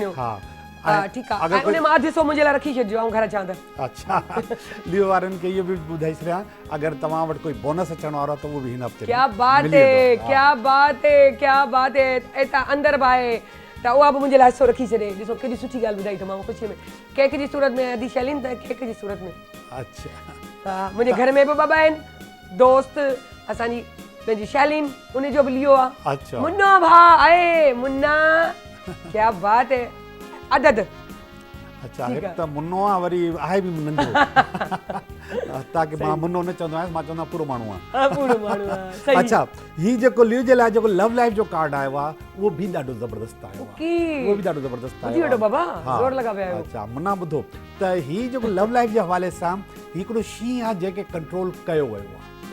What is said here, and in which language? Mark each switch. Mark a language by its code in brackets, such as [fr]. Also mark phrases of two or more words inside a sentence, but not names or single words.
[sd] हा हा ठीकु आहे अगरि ऐं उन मां अधु हिसो मुंहिंजे लाइ रखी छॾिजो ऐं घर अचां त अच्छा लियो वारनि खे इहो बि ॿुधाए छॾियां अगरि तव्हां वटि कोई बोनस अचण वारो आहे त उहो बि हिन हफ़्ते [ur] کیا بات ہے کیا بات ہے کیا بات ہے [sd] एता अंदर बाहे त उहा बि मुंहिंजे लाइ हिसो रखी छॾे ॾिसो केॾी सुठी ॻाल्हि ॿुधाई तमामु ख़ुशीअ में केक जी सूरत में अदी शैलीन त केक जी सूरत में अच्छा हा मुंहिंजे घर में बि ॿ आहिनि दोस्त असांजी पंहिंजी शैलीन उनजो बि लियो आहे अच्छा मुन्ना भाउ आहे मुन्ना [ur] کیا بات ہے [sd] अदद अच्छा हिकु त मुनो आहे वरी आहे बि नंढो ताकी मां मुनो न चवंदो आहियां मां चवंदो आहियां पूरो माण्हू आहे पूरो माण्हू आहे सही अच्छा ही जेको लियो जे लाइ जेको [en] love life [sd] जो कार्ड आयो आहे उहो बि ॾाढो ज़बरदस्त आयो आहे की उहो बि ॾाढो ज़बरदस्त ॿुधी आयो वठो बाबा हा। ज़ोर लॻा पिया आहियो अच्छा मुन्ना ॿुधो त ही जेको [en] love life [sd] जे हवाले सां हिकिड़ो शींहुं आहे जेके कंट्रोल कयो वियो आहे